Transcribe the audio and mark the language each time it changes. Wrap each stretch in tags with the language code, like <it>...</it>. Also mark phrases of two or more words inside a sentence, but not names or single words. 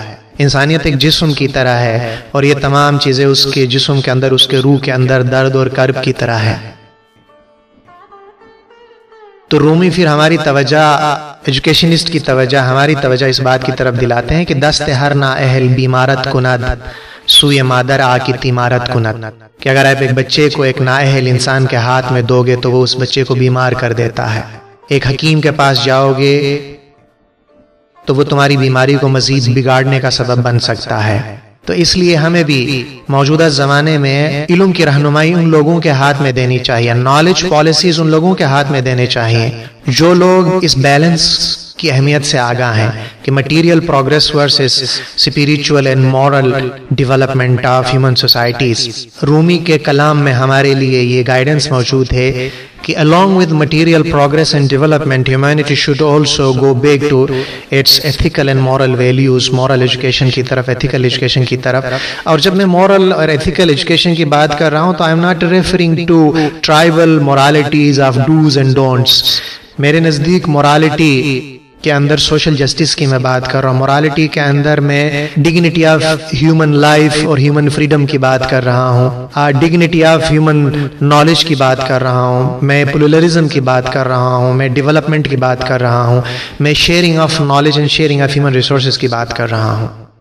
<ur>انسانیت ایک جسم کی طرح ہے، اور یہ تمام چیزیں اس کے جسم کے اندر، اس کے روح کے اندر درد اور کرب کی طرح ہے۔ تو رومی پھر ہماری توجہ، ایجوکیشنسٹ کی توجہ، ہماری توجہ اس بات کی طرف دلاتے ہیں کہ</ur> <fa>دست ہر نااہل بیمارت کند، سوئے مادر آ کی تیمارت کند،</fa> <ur>کہ اگر آپ ایک بچے کو ایک نااہل انسان کے ہاتھ میں دو گے تو وہ اس بچے کو بیمار کر دیتا ہے۔ ایک حکیم کے پاس جاؤ گے تو وہ تمہاری بیماری کو مزید بگاڑنے کا سبب بن سکتا ہے۔ تو اس لیے ہمیں بھی موجودہ زمانے میں علم کی رہنمائی ان لوگوں کے ہاتھ میں دینی چاہیے،</ur> <en>knowledge policies</en> <ur>ان لوگوں کے ہاتھ میں دینے چاہیے جو لوگ اس بیلنس کی اہمیت سے آگاہ ہیں کہ</ur> <en>material progress versus spiritual and moral development of human societies.</en> <ur>رومی کے کلام میں ہمارے لیے یہ گائیڈنس موجود ہے کہ</ur> <en>along with material progress and development, humanity should also go back to its ethical and moral values, moral education</en> <ur>کی طرف،</ur> <en>ethical education</en> <ur>کی طرف۔ اور جب میں moral اور</ur> <en>ethical education</en> <ur>کی بات کر رہا ہوں تو</ur> <en>I am not referring to tribal moralities of do's and don'ts۔</en> <ur>میرے نزدیک morality کے اندر</ur> <en>social justice</en> <ur>کی میں بات کر رہا ہوں، مورالٹی کے اندر میں</ur> <en>dignity of human life</en> <ur>اور</ur> <en>human freedom</en> <ur>کی بات کر رہا ہوں،</ur> <en>dignity of human knowledge</en> <ur>کی بات کر رہا ہوں، میں پلورلزم کی بات کر رہا ہوں، میں ڈیولپمنٹ کی بات کر رہا ہوں، میں</ur> <en>sharing of knowledge and sharing of human resources</en> <ur>کی بات کر رہا ہوں۔</ur>